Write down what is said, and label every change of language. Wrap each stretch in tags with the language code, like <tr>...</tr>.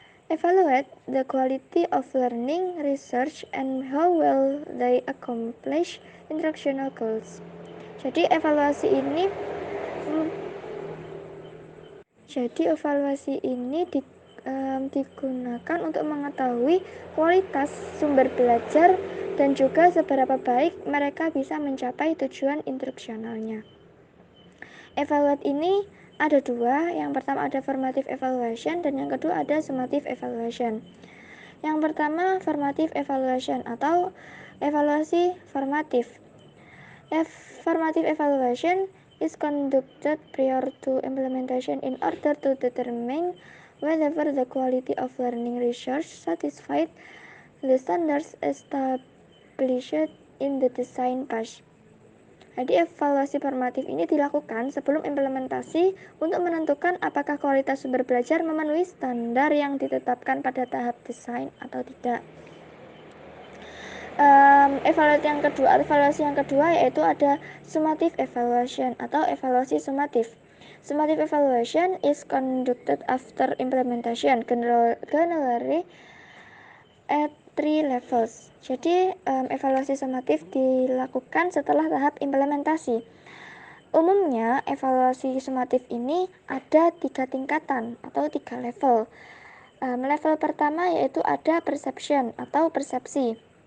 <en>Evaluate the quality of learning, research, and how well they accomplish instructional goals.</en> <id>Jadi evaluasi ini digunakan untuk mengetahui kualitas sumber belajar dan juga seberapa baik mereka bisa mencapai tujuan instruksionalnya. Evaluate ini ada dua, yang pertama ada formative evaluation dan yang kedua ada summative evaluation. Yang pertama formative evaluation atau evaluasi formatif.</id> <en>Formative evaluation is conducted prior to implementation in order to determine whether the quality of learning research satisfied the standards established in the design phase.</en> <id>Jadi evaluasi formatif ini dilakukan sebelum implementasi untuk menentukan apakah kualitas sumber belajar memenuhi standar yang ditetapkan pada tahap desain atau tidak. Evaluasi yang kedua yaitu ada summative evaluation atau evaluasi sumatif.</id> <en>Summative evaluation is conducted after implementation, generally at 3 levels.</en> <id>Jadi evaluasi sumatif dilakukan setelah tahap implementasi. Umumnya evaluasi sumatif ini ada 3 tingkatan atau 3 level. Level pertama yaitu ada perception atau persepsi.</id>